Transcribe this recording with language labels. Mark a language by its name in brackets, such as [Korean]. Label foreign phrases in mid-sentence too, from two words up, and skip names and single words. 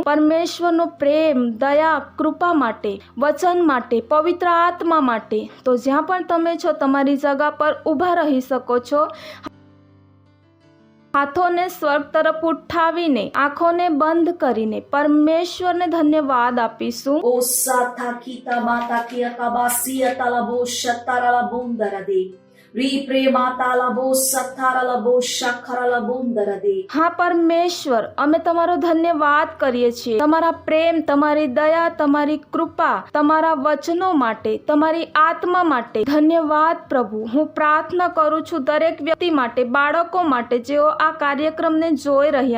[Gujarati] પરમેશ્વરનો પ્રેમ, દયા, કૃપા માટે, વચન માટે, પવિત્ર આત્મા માટે. તો જ્યાં પણ તમે છો તમારી જગા પર ઊભા રહી શકો છો. હાથોને સ્વર્ગ તરફ ઉઠાવીને, આંખોને બંધ કરીને પરમેશ્વરને ધન્યવાદ આપીશું. O sata kita mata kia kabasia talabo shatara la bundarade. Ri premata labo satara labo shakara la bundarade. હા પરમેશ્વર, અમે તમારો ધન્યવાદ કરીએ છીએ તમારા પ્રેમ, તમારી દયા, તમારી કૃપા, તમારા વચનો માટે, તમારી આત્મા માટે. ધન્યવાદ પ્રભુ. હું પ્રાર્થના કરું છું દરેક વ્યક્તિ માટે, બાળકો માટે જેઓ આ કાર્યક્રમને જોઈ રહ્યા.